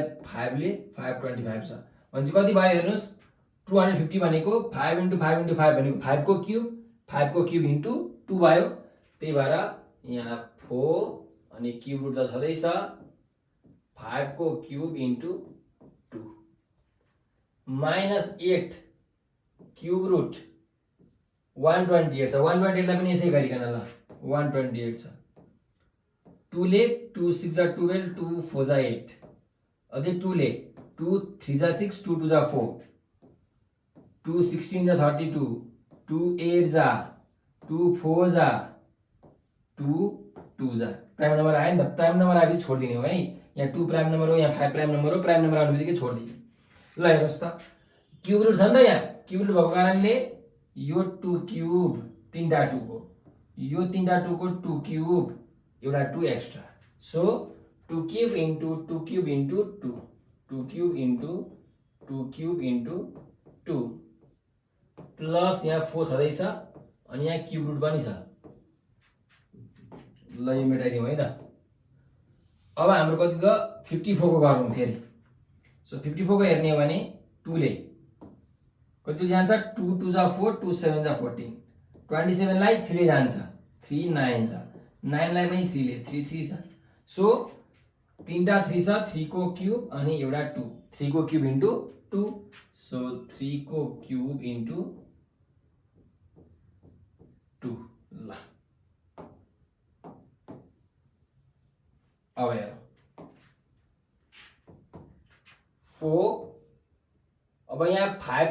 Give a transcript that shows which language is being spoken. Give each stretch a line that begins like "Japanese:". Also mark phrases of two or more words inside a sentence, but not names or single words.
Nepali: 5 ले 525 छ भनेपछि कति भयो हेर्नुस् 250 भनेको 5 * 5 * 5 भनेको 5 को
English: cube into
Nepali: 2 भयो त्यही भएर यहाँ 4 अनि
English: cube root
Nepali: त छदै छ 5 को
English: cube into
Nepali: 2
English: minus 8 cube root
Nepali: 128 छ 128 लाई पनि यसै गरिकन ल 128 छ 2 ले 2 6 जा 12 2 4 जा 8 अझै 2 ले 2 3 जा 6 2 2 जा 4 2 16 जा 32 2 8 जा 2 4 जा 2 2 जा
English: prime number
Nepali: आयो नि त
English: prime number
Nepali: आएपछि छोडिदिने हो है यहाँ 2
English: prime number
Nepali: हो यहाँ 5
English: prime number
Nepali: हो
English: prime number
Nepali: आउने बित्तिकै छोडिदिने ल हेर्नुहोस् त
English: cube root
Nepali: छ नि त यहाँ
English: cube root
Nepali: भएको कारणले यो 2 क्युब तीनटा 2 को यो तीनटा 2 को 2 क्युब एउटा 2
English: extra so 2 cube into 2 cube into 2 2 cube into 2 cube into 2 plus
Nepali: यहाँ 4 छँदैछ अनि यहाँ
English: cube root
Nepali: पनि छ ल यो मेटाइदिउँ है त अब हाम्रो कति त 54 को गरौँ फेरि सो 54 को हेर्ने हो भने 2 ले कति जान्छ 2 2 जा 4 2 7 जा 14 27 लाई 3 ले जान्छ 3 9 जा 9 लाई पनि 3 ले 3 3 छ सो तीनटा 3 छ 3 को क्युब अनि एउटा 2 3 को
English: cube into
Nepali: 2 सो 3 को
English: cube into
Nepali: 2 ल अब हेरौँ 4 अब यहाँ 5